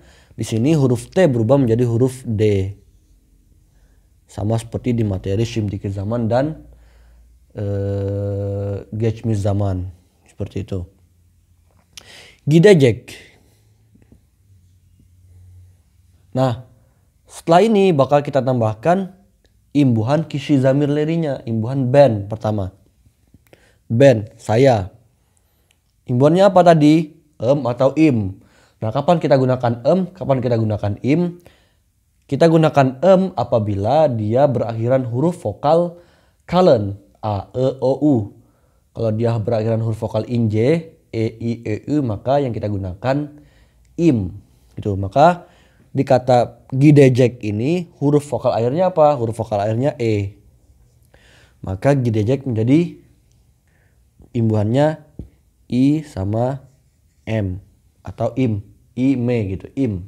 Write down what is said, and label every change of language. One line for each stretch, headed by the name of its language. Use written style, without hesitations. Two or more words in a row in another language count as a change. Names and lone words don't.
Indonesian: Di sini huruf T berubah menjadi huruf D. Sama seperti di materi
Turkish: Shimdikir Zaman
Indonesian: dan
Turkish: Geçmiş Zaman.
Indonesian: Seperti itu. Gidecek. Nah, setelah ini bakal kita tambahkan imbuhan
Turkish: kisi zamir lerinya,
Indonesian: imbuhan ben pertama. Ben, saya. Imbuhannya apa tadi? Atau im. Nah, kapan kita gunakan kapan kita gunakan im? Kita gunakan apabila dia berakhiran huruf vokal kalen, a, e, o, u. Kalau dia berakhiran huruf vokal inj, e, i, e, u, maka yang kita gunakan im. Gitu. Maka di kata gidecek ini huruf vokal akhirnya apa? Huruf vokal akhirnya e. Maka gidecek menjadi imbuhannya i sama m atau im, i, me gitu, im.